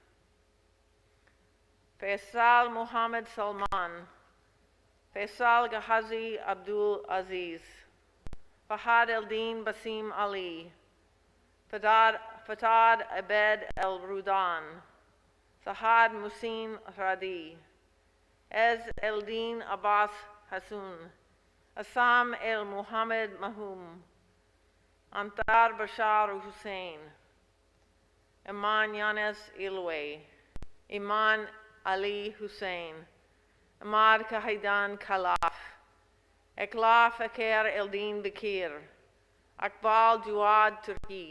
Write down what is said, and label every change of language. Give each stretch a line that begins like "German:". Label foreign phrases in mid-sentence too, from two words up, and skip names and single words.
English: Faisal Muhammad Salman, Faisal Gahazi Abdul Aziz, Fahad Eldin Basim Ali, Fatad Abed El Rudan, Sahad Musin Radi, Ez Eldin Abbas Hassoun, Assam El Muhammad Mahum, Antar Bashar Hussein, Iman Yanes Ilwe, Iman Ali Hussein, Ahmad Kahidan Khalaf, Ekla Fakir Eldin Bakir, Akbal Juad Turki,